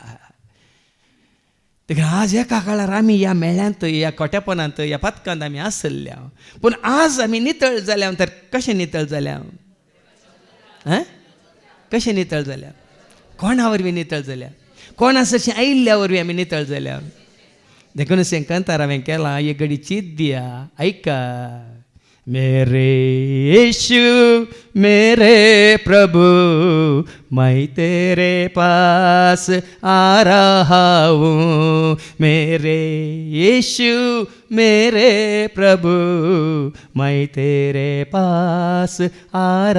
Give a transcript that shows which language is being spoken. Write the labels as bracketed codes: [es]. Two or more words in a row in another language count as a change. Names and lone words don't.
[kok] देखून आज एका काळार आमी ह्या मेळ्यांत ह्या कोट्यापणांत ह्या पथकांत आमी आसल्या पूण आज आमी नितळ जाल्या तर कशें नितळ जाल्या कशें नितळ जाल्या कोणा वरवीं नितळ जाल्या कोणा सरशी आयिल्ल्या वरवीं आमी नितळ जाल्या देखून सेंकांतार हांवें केलां एक घडी चीत दिया ऐका [hi] मेरे यीशु मेरे प्रभु मैं तेरे पास आ रहा हूँ मेरे यीशु मेरे प्रभु मैं तेरे पास आ